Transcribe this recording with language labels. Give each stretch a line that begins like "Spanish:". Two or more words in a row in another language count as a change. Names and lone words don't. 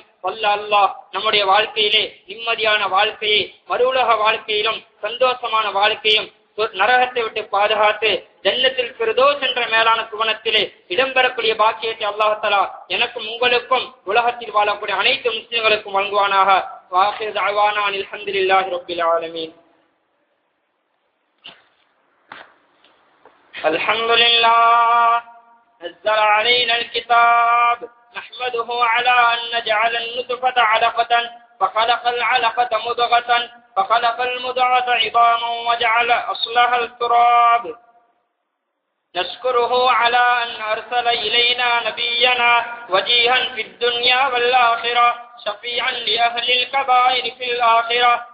Tamil: அல்லாஹ் நம்முடைய வாழ்க்கையிலே நிம்மதியான வாழ்க்கையை, மறுவுலக வாழ்க்கையிலும் சந்தோஷமான வாழ்க்கையும், நரகத்தை விட்டு பாதுகாத்து ஜன்னத்தில் ஃபிர்தௌஸ் என்ற மேலான சுவனத்திலே இடம்பெறக்கூடிய பாக்கியத்தை
Arabic: الله تعالى
Tamil: எனக்கும் உங்களுக்கும் உலகத்தில் வாழக்கூடிய அனைத்து முஸ்லிம்களுக்கும் வழங்குவானாக.
Arabic: وآخر دعوانا الحمد لله رب العالمين. அல்ஹம்துலில்லாஹ் نزل علينا الكتاب نحمده على أن نجعل النطفة علقة فخلق العلقة مضغة فخلق المضغة عظاما وجعل أصلها التراب. نشكره على أن أرسل إلينا نبينا وجيها في الدنيا والآخرة شفيعا لأهل الكبائر في الآخرة.